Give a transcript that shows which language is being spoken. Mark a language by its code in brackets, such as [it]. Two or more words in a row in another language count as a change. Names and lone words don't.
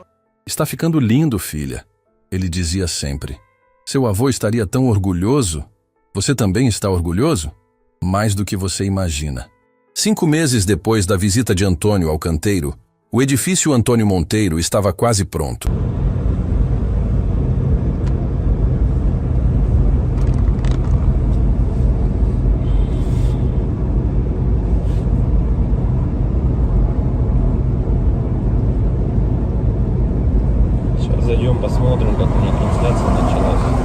[pt] Está ficando lindo, filha, ele dizia sempre. Seu avô estaria tão orgulhoso? Você também está orgulhoso? Mais do que você imagina. 5 meses depois da visita de Antônio ao canteiro, O edifício Antônio Monteiro estava quase pronto. [ru] Сейчас зайдем, посмотрим, как у них трансляция началась.